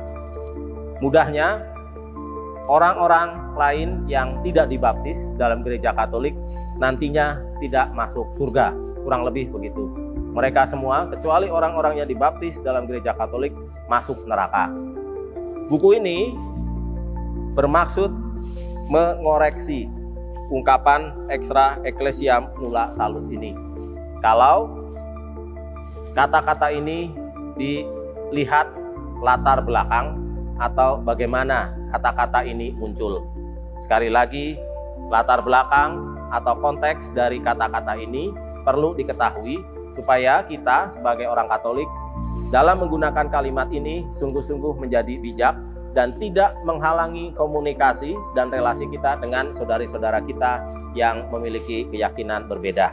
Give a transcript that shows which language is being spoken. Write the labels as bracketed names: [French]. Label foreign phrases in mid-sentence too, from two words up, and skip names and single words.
[Indonesian] Mudahnya, orang-orang lain yang tidak dibaptis dalam gereja Katolik nantinya tidak masuk surga, kurang lebih begitu. Mereka semua, kecuali orang-orang yang dibaptis dalam gereja Katolik, masuk neraka. Buku ini bermaksud mengoreksi ungkapan [Latin] extra ecclesiam nulla salus [Indonesian] ini. Kalau kata-kata ini dilihat latar belakang atau bagaimana kata-kata ini muncul. Sekali lagi, latar belakang atau konteks dari kata-kata ini perlu diketahui supaya kita sebagai orang Katolik dalam menggunakan kalimat ini sungguh-sungguh menjadi bijak dan tidak menghalangi komunikasi dan relasi kita dengan saudari-saudara kita yang memiliki keyakinan berbeda.